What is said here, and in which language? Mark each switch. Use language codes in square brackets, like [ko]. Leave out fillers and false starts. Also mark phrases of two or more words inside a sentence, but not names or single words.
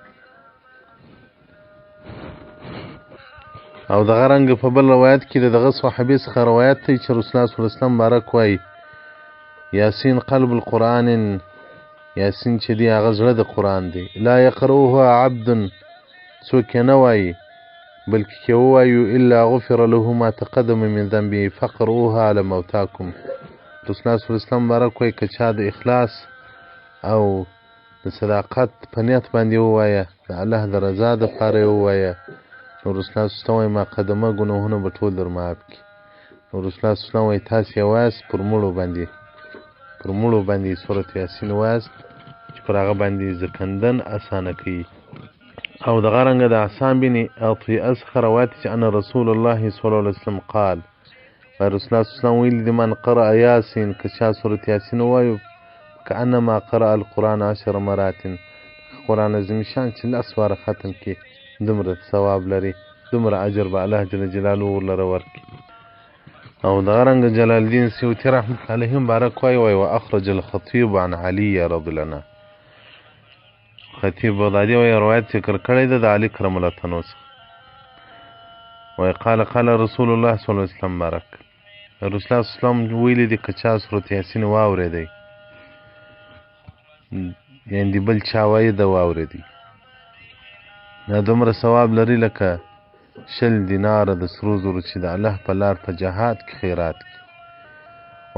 [ps] او دغه رنګ په بل روایت کې دغه صحابي څخه روایت دی چې [ar] رسول الله صلی الله علیه وسلم [ps] بارک وایي [ar] یاسین قلب القرآن، [ps] یاسین چې دی هغه زړه د قرآن دی. [ar] لا یقرؤها عبد، [ps] څوک یې نه وایي بلکې کې ووایو [ar] الا غفر له ما تقدم من ذنبه فقرؤوها علی موتاکم. رسول الله صلی الله علیه وسلم [ps] بارک وایي که چا د اخلاص او د صداقت په نیت باندې ووایه، د الله د رضا دپاره یې ووایه، نو [ar] رسول الله صلی الله علیه وسلم [ps] وایي مقدمه ګناهونه به ټول در معاف کړي. نو [ar] رسول الله صلی الله علیه وسلم [ps] وایي تاسې یې وایاست پر مړو باندې سورت یاسین وایاست چې پر هغه باندې زکندن اسانه کوي. او دغه رنګه د احسان بن عطیه څخه روایت چې [ar] ان رسول الله صلی الله علیه وسلم قال، رسول الله صلی الله علیه وسلم [ps] ویلي دي [ar] من قرأ یاسین، [ps] که چا سورت یاسین ووایو [ar] کانما قرأ القرآن 10 مرات، [ps] قرآن عظیم شان چې 10 واره ختم کړي دومره ثواب لري، دومره اجر به [ar] الله جل جلاله [ps] ورلره ورکړي. او دغه رنګه جلال الدین سیوطي [ar] رحمت علیه [ps] مبارک وایي [ar] واخرج الخطیب عن علی رضی الله عنه، [ps] خطیب بغدادي وایي روایت ذکر کړی ده د علی [ar] کرم الله [ps] تنو څخه وایي [ar] قال قال رسول الله صلی الله علیه وسلم [ps] بارک، [ar] رسول الله صلی الله علیه وسلم [ps] ویلي دي که چا سورت یاسین واورېدی، یعنې بل چا وایي ده واورېدی، دا دومره ثواب لري لکه 20 دیناره د سرو زرو چې د الله په لار په جهاد کې خیرات کړي.